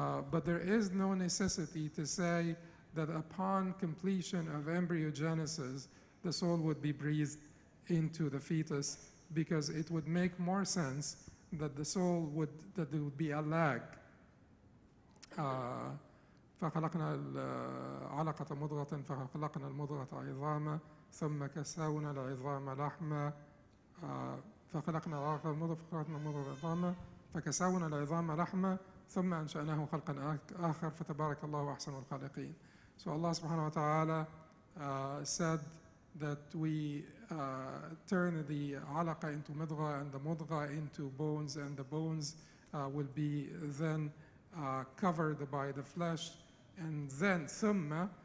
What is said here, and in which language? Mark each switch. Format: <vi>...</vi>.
<en>But there is no necessity to say that upon completion of embryogenesis, the soul would be breathed into the fetus, because it would make more sense that the soul that there would be a lag.</en> <ar>فخلقنا العلقة مضغة فخلقنا المضغة عظاما ثم كسونا العظام لحما فخلقنا العلقة مضغة فخلقنا المضغة عظاما فكسونا العظام لحما ثم أنشأناه خلقا آخر فتبارك الله أحسن الخالقين.</ar> <en>So Allah subhanahu wa ta'ala said that we turn the alaqa into mudgha and the mudgha into bones, and the bones will be then covered by the flesh, and then thumma,</en>